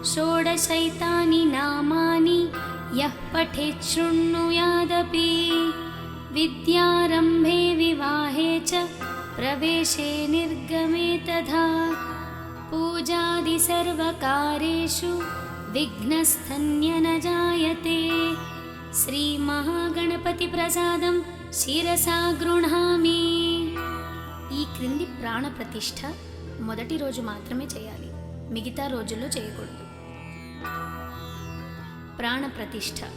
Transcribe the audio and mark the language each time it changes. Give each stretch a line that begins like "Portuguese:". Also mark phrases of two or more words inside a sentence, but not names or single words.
Sanskrit: षोडशैतानि नामानि यः पठेत् शृणुयादपि विद्यारम्भे विवाहे च प्रवेशे निर्गमे तथा पूजादि सर्वकारेषु विघ्नस्तन्य न जायते। శ్రీమహాగణపతిప్రసాదం శిరసా గృహామి.
Telugu: ఈ క్రింది ప్రాణ ప్రతిష్ఠ మొదటి రోజు మాత్రమే చేయాలి, మిగతా రోజుల్లో చేయకూడదు. ప్రాణ ప్రతిష్ఠ.